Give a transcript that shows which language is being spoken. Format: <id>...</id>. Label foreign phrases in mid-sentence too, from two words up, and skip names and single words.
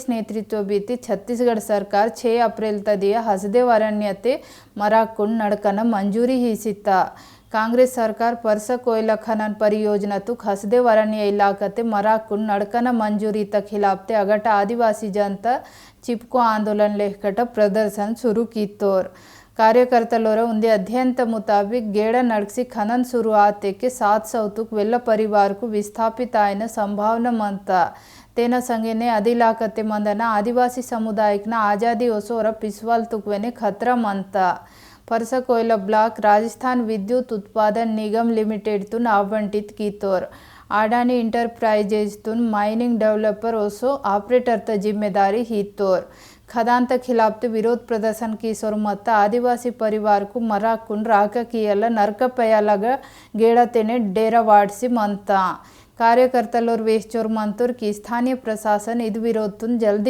<gon>नेतृत्व बीती छत्तीसगढ़ सरकार 6 अप्रैल तदिया हसदे वरण्य ते मराकुंड नड़कन मंजूरी हिसिता कांग्रेस सरकार परसा कोयला खनन परियोजना तुक हसदे वरण्य इलाकते मराकुंड नड़कन मंजूरी त खिलाफ ते अगट आदिवासी जनता चिपको आंदोलन लेखकट प्रदर्शन शुरू की तोर कार्यकर्तलोर उंदे अध्ययन मुताबिक गेड़ नड़सी खनन शुरुआते के 700 तुक वेल्ल परिवार को विस्थापित आयन संभावना मनता तेना संगेने अदिलाकते मंदना आदिवासी समुदायिक आजादी ओसोर पिस्वाल तुक वेने खतरा मनता परसा कोयला ब्लॉक राजस्थान विद्युत उत्पादन निगम लिमिटेड तुन आवंटित की तोर आडानी इंटरप्राइजेज तुन माइनिंग डेवलपर ओसो ऑपरेटर त जिम्मेदारी ही तोर खदान त खिलाफ ते विरोध प्रदर्शन की सोर मत आदिवासी परिवार को मराकुंड राका कियल नरकपयालग गेड़तेने डेरा वाड़सी मनता कार्यकर्तलोर वेश्चोर मंतोर की स्थानीय प्रशासन इद विरोध तुन जल्दी</gon>